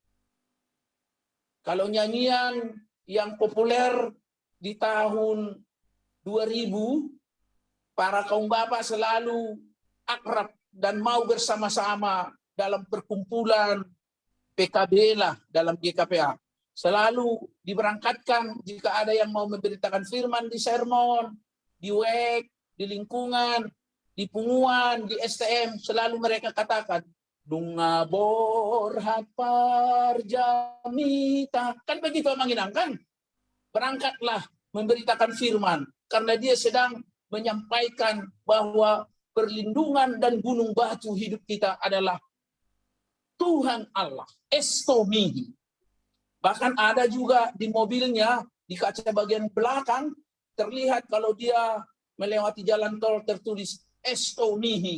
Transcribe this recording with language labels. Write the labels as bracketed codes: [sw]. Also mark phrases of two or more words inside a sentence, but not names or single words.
[id] Kalau nyanyian yang populer di tahun 2000, para kaum bapak selalu akrab dan mau bersama-sama dalam perkumpulan PKB lah dalam GKPA. Selalu diberangkatkan jika ada yang mau memberitakan firman di sermon, di WEK, di lingkungan, di punguan, di STM, selalu mereka katakan, [bbc] Dunga borhat parjamita. [id] Kan begitu menyenangkan. Berangkatlah memberitakan firman. Karena dia sedang menyampaikan bahwa perlindungan dan gunung batu hidup kita adalah Tuhan Allah. Estomihi. Bahkan ada juga di mobilnya, di kaca bagian belakang, terlihat kalau dia melewati jalan tol tertulis Estomihi.